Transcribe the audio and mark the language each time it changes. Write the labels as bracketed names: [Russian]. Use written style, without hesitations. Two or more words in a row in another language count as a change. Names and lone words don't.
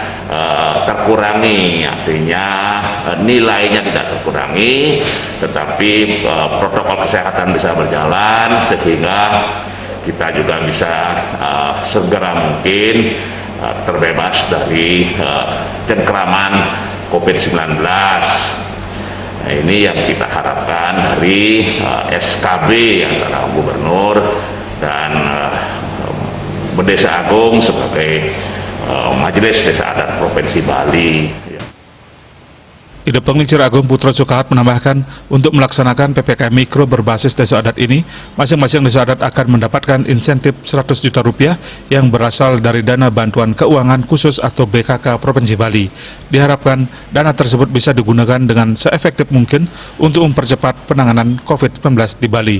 [Indonesian] terkurangi, artinya nilainya tidak terkurangi, tetapi protokol kesehatan bisa berjalan sehingga kita juga bisa segera mungkin terbebas dari cengkraman COVID-19. Nah, ini yang kita harapkan dari SKB antara Gubernur dan Bendesa Agung sebagai Majelis Desa Adat Provinsi Bali. Ide Penglingsir Agung Putra Sukahat menambahkan, untuk melaksanakan PPKM Mikro berbasis Desa Adat ini, masing-masing Desa Adat akan mendapatkan insentif 100 juta rupiah yang berasal dari Dana Bantuan Keuangan Khusus atau BKK Provinsi Bali. Diharapkan dana tersebut bisa digunakan dengan seefektif mungkin untuk mempercepat penanganan COVID-19 di Bali.